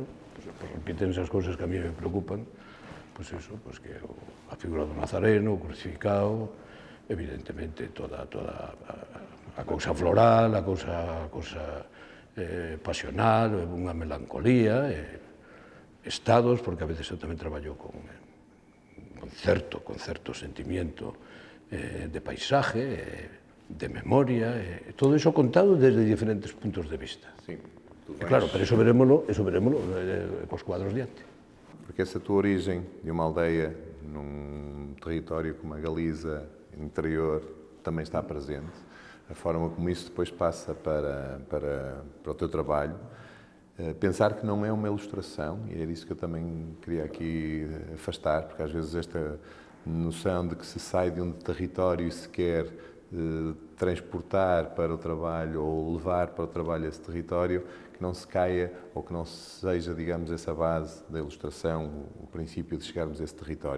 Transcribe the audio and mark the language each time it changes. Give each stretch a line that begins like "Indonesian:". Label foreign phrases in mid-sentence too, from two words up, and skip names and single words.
Galician: pues repiten esas cousas que a mí me preocupan,
Spanish: pues eso,
Galician: pues que a figura do Nazareno, o crucificado, evidentemente toda a cousa floral, a cousa pasional, unha melancolía, estados, porque a veces eu tamén traballo con certo
Spanish: sentimiento de paisaje,
Galician: de memoria, todo iso contado desde diferentes puntos de vista. Sí, claro, pero eso verémolo cos cuadros diante.
Portuguese: Porque essa tua origem de uma aldeia num território como a Galiza, interior, também está presente. A forma como isso depois passa para o teu trabalho. Pensar que não é uma ilustração, e era isso que eu também queria aqui afastar, porque às vezes esta noção de que se sai de um território e se quer transportar para o trabalho ou levar para o trabalho esse território, que não se caia ou que não seja, digamos, essa base da ilustração, o princípio de chegarmos a esse território.